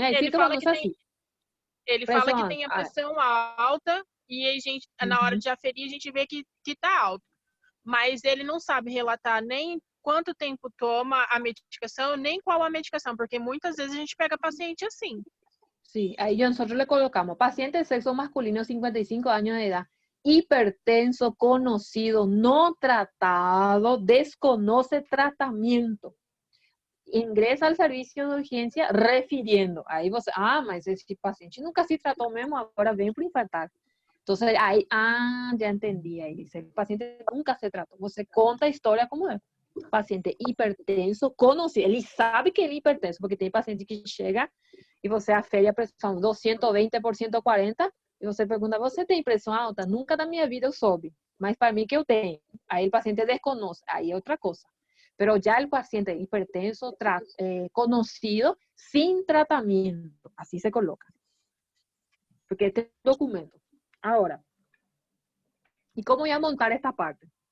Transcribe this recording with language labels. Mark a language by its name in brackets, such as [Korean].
[Portuguese] ele fala que assim. Ele fala que tem a pressão alta e a gente, na hora de aferir, a gente vê que tá alto. Mas ele não sabe relatar nem quanto tempo toma a medicação, nem qual a medicação, porque muitas vezes a gente pega paciente assim. [Spanish] Sí, ahí nosotros le colocamos paciente de sexo masculino, 55 años de edad, hipertenso, conocido, no tratado, desconoce tratamiento. Ingresa al servicio de urgencia refiriendo. [Portuguese] Ahí você, mas esse paciente nunca se tratou mesmo, agora vem para infartar. [Spanish] Entonces, ahí, ya entendí. Ahí dice, el paciente nunca se trató. [Portuguese] Você conta a história como é. [Spanish] paciente hipertenso, conocido, [Portuguese] ele sabe que ele é hipertenso, porque tem paciente que chega e você afere a pressão 220 por 140, e você pergunta, você tem pressão alta? Nunca na minha vida eu soube, mas para mim que eu tenho. Aí o paciente desconoce, aí é outra coisa. [Spanish] Pero ya el paciente hipertenso conocido sin tratamiento, así se coloca. Porque este es un documento. Ahora, ¿y cómo voy a montar esta parte?